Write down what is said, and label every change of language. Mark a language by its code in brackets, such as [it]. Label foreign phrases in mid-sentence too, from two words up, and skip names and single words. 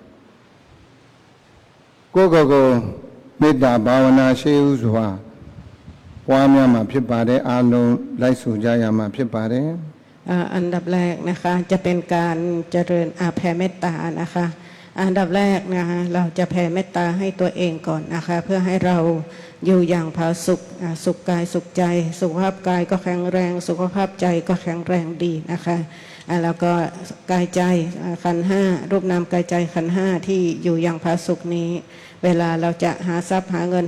[my] ကိုယ်ကိုယ်မေတ္တာဘာဝနာရှေးဥစွာပွားများမှာဖြစ်ပါတယ်အလုံးလိုက်ဆိုကြရမှာဖြစ်ပါတယ် [th] อันดับแรกนะคะจะเป็นการเจริญแผ่เมตตานะคะอันดับแรกนะคะเราจะแผ่เมตตาให้ตัวเองก่อนนะคะเพื่อให้เราอยู่อย่างผาสุขสุขกายสุขใจสุขภาพกายก็แข็ง แรงสุขภาพใจก็แข็งแรงดีนะคะแล้วก็กายใจขันธ์ห้ารูปนามกายใจขันธ์ห้าที่อยู่อย่างผาสุขนี้เวลาเราจะหาทรัพย์หาเงิน